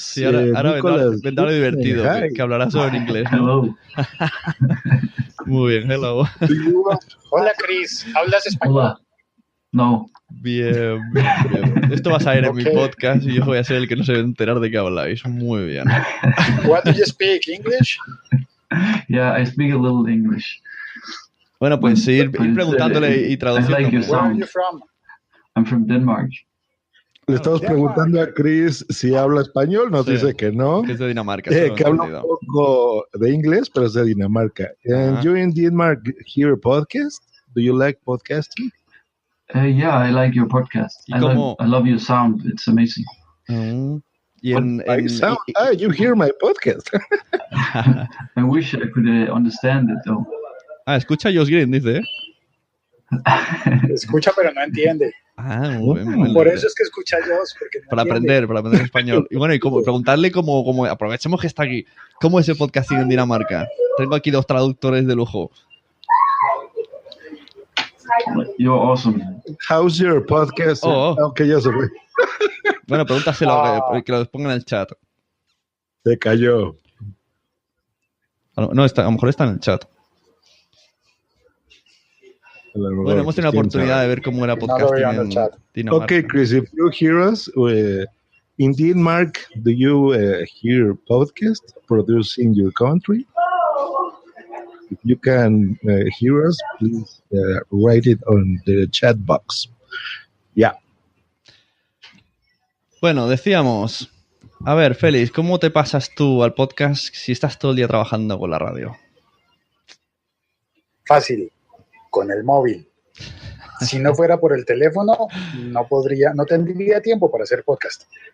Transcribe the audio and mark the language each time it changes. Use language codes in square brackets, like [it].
[es] Sí, ahora vendrá lo divertido, que hablará sobre inglés, ¿no? Muy bien, hello. Hola, Chris. ¿Hablas español? Hola. No. Bien. Esto va a salir en mi podcast y yo voy a ser el que no se va a enterar de qué habláis. Muy bien. [en] What do you speak? English? Yeah, I speak a little English. [es] Bueno, pues ir preguntándole y traduciendo. [en] Like Where are you from? I'm from Denmark. [es] Le estamos preguntando a Chris si habla español, nos dice que no. Que es de Dinamarca. Que habla un poco de inglés, pero es de Dinamarca. [en] And you in Denmark hear a podcast? Do you like podcasting? Yeah, I like your podcast. I love your sound. It's amazing. You hear my podcast. I wish I could understand it, though. [es] Escucha Josh Green, dice. Escucha, pero no entiende. Muy bien. Por eso es que escucha Josh, porque no para aprender español. Y bueno, y preguntarle cómo, aprovechemos que está aquí, ¿cómo es el podcasting en Dinamarca? Tengo aquí 2 traductores de lujo. [en] You're awesome. How's your podcast? Okay, [es] ya se fue. Bueno, pregúntaselo, que lo ponga en el chat. Se cayó. No, a lo mejor está en el chat. Bueno, hemos tenido la oportunidad de ver cómo era podcasting en Dinamarca. [en] Okay, Chris, if you hear us, in Denmark, do you hear podcast produced in your country? If you can hear us, please write it on the chat box. Yeah. [es] Bueno, decíamos, a ver, Félix, ¿cómo te pasas tú al podcast si estás todo el día trabajando con la radio? Fácil, con el móvil. Si no fuera por el teléfono, no tendría tiempo para hacer podcast.